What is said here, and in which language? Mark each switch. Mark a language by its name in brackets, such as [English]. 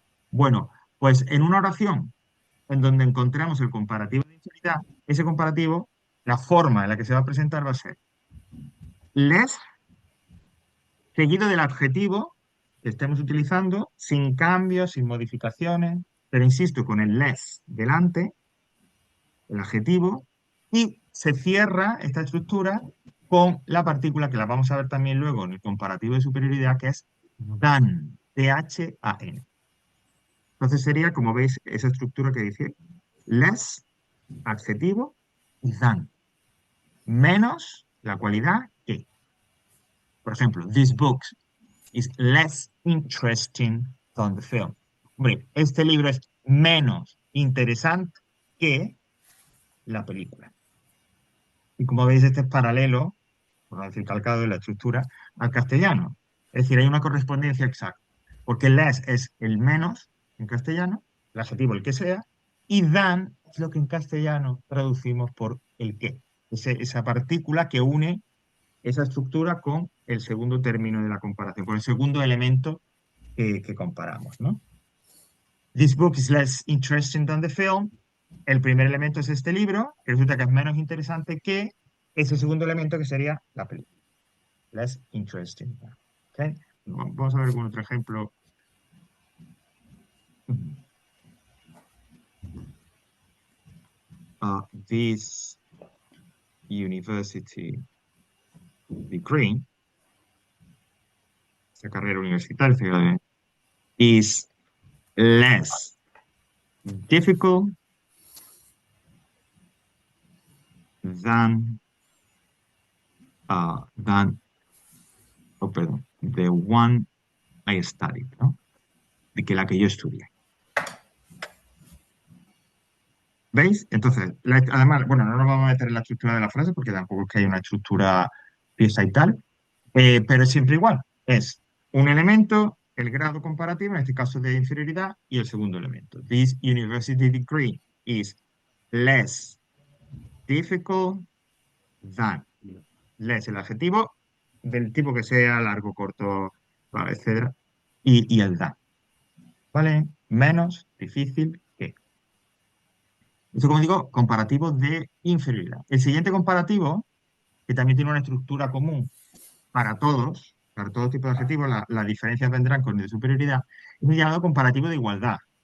[Spanish] Bueno, pues en una oración en donde encontramos el comparativo de inferioridad, ese comparativo, la forma en la que se va a presentar va a ser less seguido del adjetivo que estemos utilizando, sin cambios, sin modificaciones, pero insisto, con el less delante, el adjetivo, y se cierra esta estructura con la partícula que la vamos a ver también luego en el comparativo de superioridad, que es than, T-H-A-N. Entonces sería, como veis, esa estructura que dice less, adjetivo, y than, menos la cualidad que. Por ejemplo, [English] this book is less interesting than the film. [Spanish] Hombre, este libro es menos interesante que la película. Y como veis, este es paralelo, por no decir calcado de la estructura, al castellano. Es decir, hay una correspondencia exacta. Porque less es el menos en castellano, el adjetivo el que sea, y than es lo que en castellano traducimos por el que. Esa partícula que une esa estructura con el segundo término de la comparación, con el segundo elemento que comparamos, ¿no? [English] This book is less interesting than the film. [Spanish] El primer elemento es este libro, que resulta que es menos interesante que ese segundo elemento que sería la película. [English] Less interesting. [Spanish] ¿Okay? Vamos a ver algún otro ejemplo. [English] This university degree, [Spanish] esta carrera universitaria, [English] is less difficult than, oh, [Spanish] perdón, [English] the one I studied, ¿no? [Spanish] De que la que yo estudié. ¿Veis? Entonces, además, bueno, no nos vamos a meter en la estructura de la frase porque tampoco es que haya una estructura pieza y tal, pero es siempre igual. Es un elemento, el grado comparativo, en este caso de inferioridad, y el segundo elemento. [English] This university degree is less difficult than. [Spanish] Less el adjetivo del tipo que sea, largo, corto, vale, etcétera, y el than. ¿Vale? Menos difícil que. Eso, como digo, comparativo de inferioridad. El siguiente comparativo, que también tiene una estructura común para todos tipos de adjetivos, las diferencias vendrán con el de superioridad, es el llamado comparativo de igualdad.